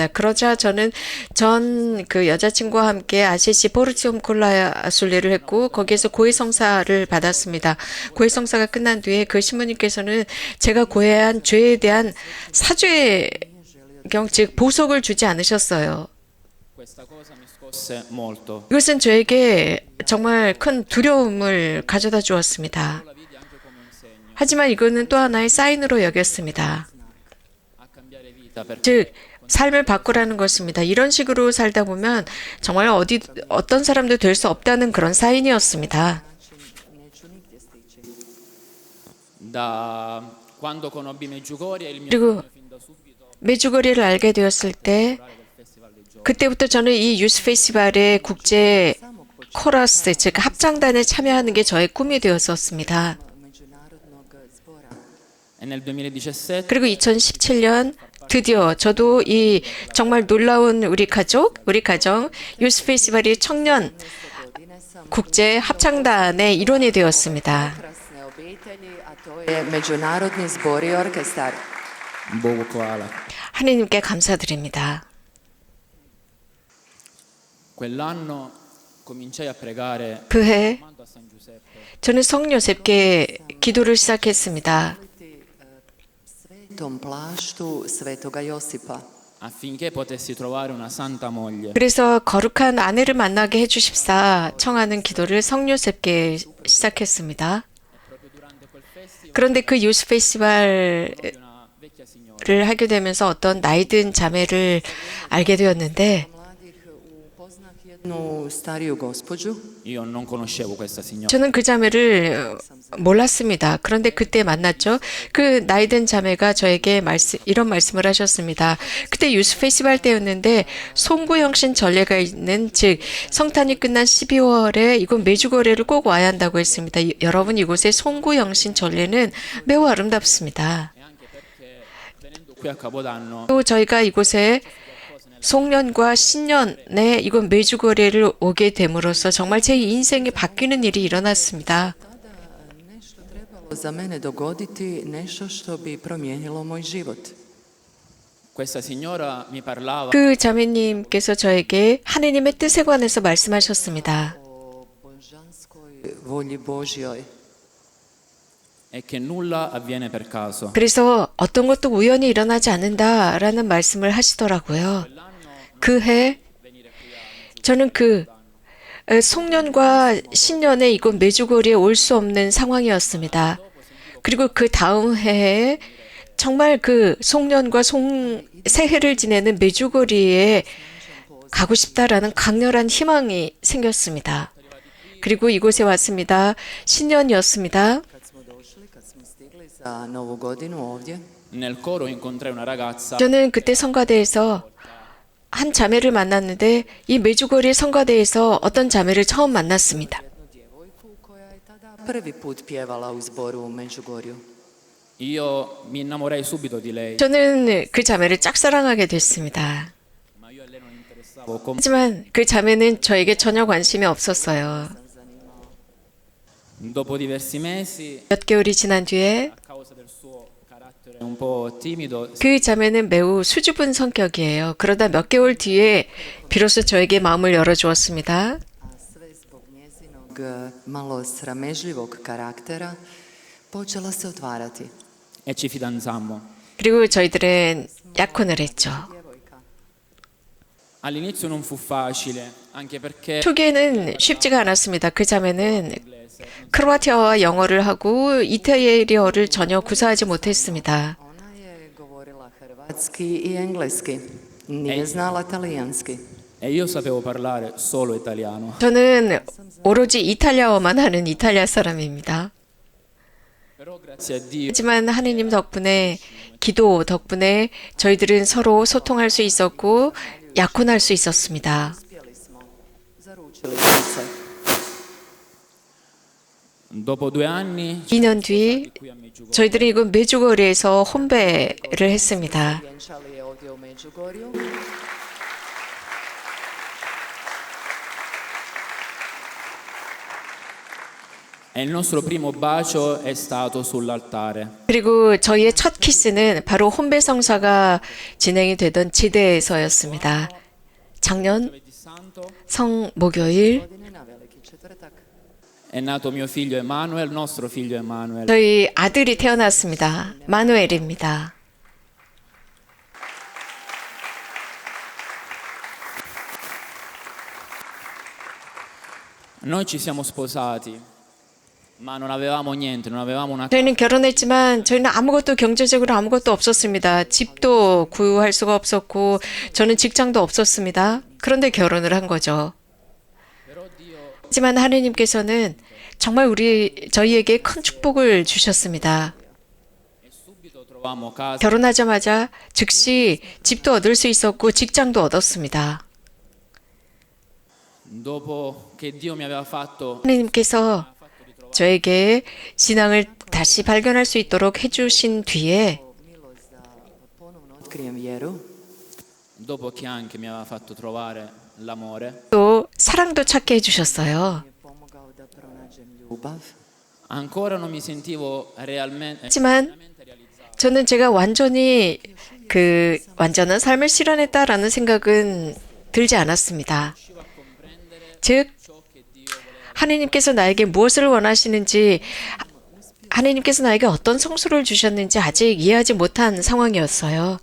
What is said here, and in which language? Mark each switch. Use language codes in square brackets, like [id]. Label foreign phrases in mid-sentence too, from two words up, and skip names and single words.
[ko] 그러자 저는 전 그 여자친구와 함께 아시시 포르티움 콜라 순례를 했고 거기에서 고해성사를 받았습니다. 고해성사가 끝난 뒤에 그 신부님께서는 제가 고해한 죄에 대한 사죄경 즉 보석을 주지 않으셨어요. [it] Questa cosa mi scosse molto. [ko] 이것은 저에게 정말 큰 두려움을 가져다 주었습니다. [it] La vidi anche come un segno. [ko] 하지만 이거는 또 하나의 사인으로 여겼습니다. [it] a cambiare vita per [ko] 즉 삶을 바꾸라는 것입니다. 이런 식으로 살다 보면 정말 어떤 사람도 될 수 없다는 그런 사인이었습니다. [hr] Neću nigdje stići. [it] da quando conobbi Medjugorje il mio [ko] 그리고 [it] sogno fin da subito [ko] 메주거리를 알게 되었을 때 [it] del Festival dei Giovani. [ko] 그때부터 저는 이 유스 페스티벌의 국제 코러스 즉 합창단에 참여하는 게 저의 꿈이 되었었습니다. [hr] Međunarodnog zbora. [it] E nel 2017 [ko] 그리고 2017년 드디어 저도 이 정말 놀라운 우리 가정 유스 페스티벌이 청년 [hr] Godine sam [ko] 국제 합창단의 일원이 되었습니다. [hr] krasne obitelji, a to je Međunarodni zbor i orkestar. Bogu hvala. [ko] 하나님께 감사드립니다. [it] Quell'anno cominciai a pregare [ko] 그해 [it] chiamando a San Giuseppe [ko] 저는 성 요셉께 기도를 시작했습니다. [hr] Svetom plaštu Svetoga Josipa. [it] affinché potessi trovare una santa moglie. [ko] 그래서 거룩한 아내를 만나게 해주십사 청하는 기도를 성 요셉께 시작했습니다. [it] Proprio durante quel festival [ko] 그런데 그 유스 페스티벌을 [it] una vecchia signora [ko] 하게 되면서 어떤 나이든 자매를 알게 되었는데 [hr] Mladih upoznah jednu stariju gospođu. [it] io non conoscevo questa signora. [ko] 저는 그 자매를 몰랐습니다. 그런데 그때 만났죠. 그 나이든 자매가 저에게 이런 말씀을 하셨습니다. 그때 유스 페스티벌 때였는데 송구영신 전례가 있는 즉 성탄이 끝난 12월에 이곳 메주거리를 꼭 와야 한다고 했습니다. 여러분 이곳의 송구영신 전례는 매우 아름답습니다. [it] E anche perché venendo qui a Capodanno [ko] 또 저희가 이곳에 송년과 신년에 이곳 메주거리를 오게 됨으로써 정말 제 인생이 바뀌는 일이 일어났습니다. [hr] Tada nešto trebalo za mene dogoditi, nešto što bi promijenilo moj život. [it] questa signora mi parlava [ko] 그 자매님께서 저에게 하느님의 뜻에 관해서 말씀하셨습니다. [hr] O božanskoj volji Božjoj. [it] e che nulla avviene per caso. [ko] 그래서 어떤 것도 우연히 일어나지 않는다라는 말씀을 하시더라고요. 그해 저는 그 송년과 신년에 이곳 메주거리에 올 수 없는 상황이었습니다. 그리고 그 다음 해에 정말 그 송년과 새해를 지내는 메주거리에 가고 싶다라는 강렬한 희망이 생겼습니다. 그리고 이곳에 왔습니다. 신년이었습니다. [hr] Kad smo stigli za Novu godinu ovdje, [it] Nel coro incontrai una ragazza [ko] 저는 그때 성가대에서 한 자매를 만났는데 이 메주거리 성가대에서 어떤 자매를 처음 만났습니다. [hr] jednu djevojku koja je tada prvi put pjevala u zboru u Međugorju. [it] io mi innamorai subito di lei, [ko] 저는 그 자매를 짝사랑하게 됐습니다. [it] ma io a lei non interessavo com- [ko] 하지만 그 자매는 저에게 전혀 관심이 없었어요. [it] dopo diversi mesi [ko] 몇 개월이 지난 뒤에 [it] a causa del suo carattere un po' timido [ko] 그 자매는 매우 수줍은 성격이에요. 그러다 몇 개월 뒤에 비로소 저에게 마음을 열어주었습니다. [hr] A sve zbog njezinog malo sramežljivog karaktera počela se otvarati. [it] e ci fidanzammo. [ko] 그리고 저희들은 약혼을 했죠. [hr] Djevojka. [it] All'inizio non fu facile, anche perché [ko] 초기에는 쉽지가 않았습니다. 그 자매는 크로아티아와 영어를 하고 이탈리아어를 전혀 구사하지 못했습니다. [hr] Ona je govorila hrvatski i engleski. Nije znala talijanski. [it] e io sapevo parlare solo italiano. [ko] 저는 오로지 이탈리아어만 하는 이탈리아 사람입니다. [it] Però grazie a Dio [ko] 하지만 하느님 덕분에 기도 덕분에 저희들은 서로 소통할 수 있었고 약혼할 수 있었습니다. [hr] Uspjeli smo. Zaručili smo se. [it] dopo 2 anni [ko] 2년 뒤 [it] qui a Meggiugorje [ko] 저희들은 이곳 메주거리에서 혼배를 했습니다. [hr] Vjenčali je ovdje u Međugorju. [it] e il nostro primo bacio è stato sull'altare. [ko] 그리고 저희의 첫 키스는 바로 혼배 성사가 진행이 되던 지대에서였습니다. 작년 [it] Giovedì Santo [ko] 성 목요일 [hr] Godine na veliki četvrtak. [it] è nato mio figlio Emanuel, nostro figlio Emanuel. [ko] 저희 아들이 태어났습니다. 마누엘입니다. [it] Noi ci siamo sposati ma non avevamo niente, non avevamo una [ko] 저희는 결혼했지만 저희는 아무것도 경제적으로 아무것도 없었습니다. 집도 구할 수가 없었고 저는 직장도 없었습니다. 그런데 결혼을 한 거죠. 하지만 하느님께서는 정말 저희에게 큰 축복을 주셨습니다. [it] subito trovammo casa. [ko] 결혼하자마자 즉시 집도 얻을 수 있었고 직장도 얻었습니다. [it] Dopo che Dio mi aveva fatto [ko] 하느님께서 저에게 신앙을 다시 발견할 수 있도록 해주신 뒤에 [hr] milost da ponovno otkrijem vjeru, [it] dopo che anche mi aveva fatto trovare l'amore, [ko] 또 사랑도 찾게 해주셨어요. [hr] mi je pomogao da pronađem ljubav. [it] ancora non mi sentivo realmente [ko] 하지만 저는 제가 완전히 완전한 삶을 실현했다라는 생각은 들지 않았습니다. 즉, 하느님께서 나에게 무엇을 원하시는지, 하느님께서 나에게 어떤 성수를 주셨는지 아직 이해하지 못한 상황이었어요.